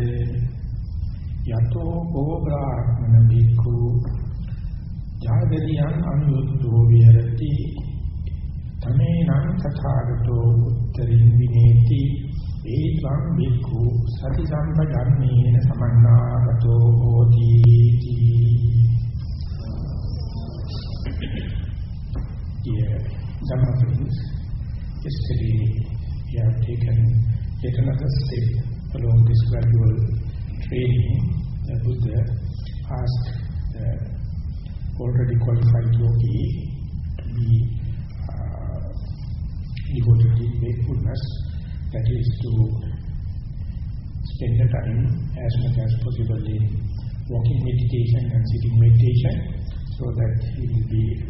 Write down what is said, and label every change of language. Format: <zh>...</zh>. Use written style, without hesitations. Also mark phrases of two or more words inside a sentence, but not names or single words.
<pi>Yato ho brahmana bhikkhu jagadiyan anuyutto viharati tamenan tathagato uttarin vineti etvam bhikkhu sati sampajannena samannagato hoti.</pi> <en>Dear Dhamma friends, yesterday we have taken yet another step along this gradual training. The Buddha asked the already qualified yogi to be devoted in wakefulness, that is to spend the time as much as possible in walking meditation and sitting meditation, so that he will be</en>